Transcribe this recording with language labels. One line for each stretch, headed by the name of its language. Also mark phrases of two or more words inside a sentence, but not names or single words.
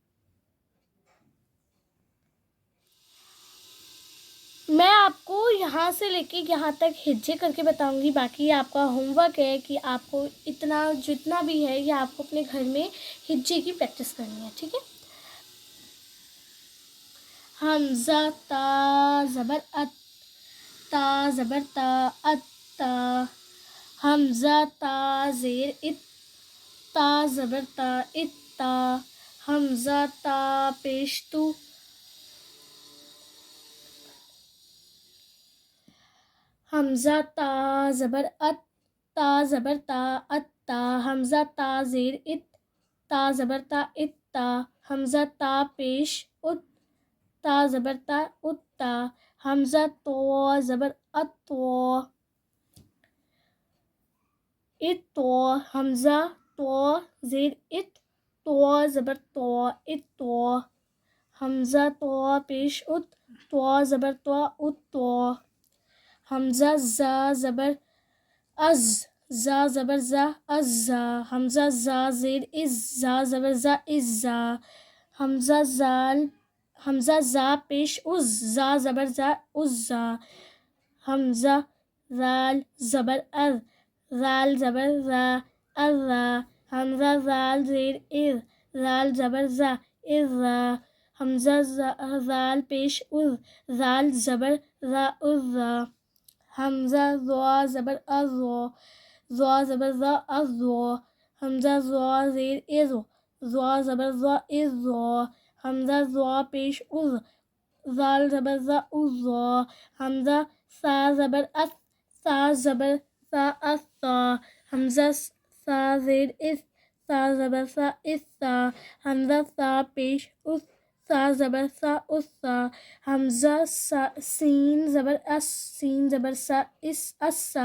Urdu: میں آپ کو یہاں سے لے کے یہاں تک ہجے کر کے بتاؤں گی, باقی آپ کا ہوم ورک ہے کہ آپ کو اتنا جتنا بھی ہے یہ آپ کو اپنے گھر میں ہجے کی پریکٹس کرنی ہے, ٹھیک ہے. حمزہ تا زبر ات, تا زبر تا, ات تا. حمزہ تا زیر ات, تا زبر تا, ات تا. حمزہ تا پیش تو, حمزہ تا زبر ات, تا زبر تا, ات تا. حمزہ تا زیر ات, تا زبر تا, ات تا. حمزہ تا پیش ات, تا زبر تا, ات تا. حمزہ تو زبر ات تو, ات تو. حمزہ تو زیر ات, تو زبر تو, ات تو. حمزہ تو پیش ات, تو زبر تو, ات تو. حمزہ زا زبر از, زا زبر زا, از زا. حمزہ زا زیر از, زا زبر زا, از زا. حمزہ زال, حمزہ زا پیش از, زا زبر زا, از زا. حمزہ رال زبر ار, رال زبر را, ار را. حمزہ رال زیر ار, رال زبر زا, ار را. حمزہ رال پیش ار, رال زبر را, ار را. حمزہ زوا زبر ار رو, زوا زبر را, ار رو. حمزہ زوا زیر ار, زوا زبر را, ار رو. حمزہ زوا پیش ار, زال زبر را, ار رو. حمزہ سا زبر اس, سا زبر سا, اس سا. حمزہ سا زیر اس, سا زبر سا, اس سا. حمزہ سا پیش اس, سا زبر سا, اس سا. حمزہ سین زبر اس, سین زبر سا, اس, اس سا.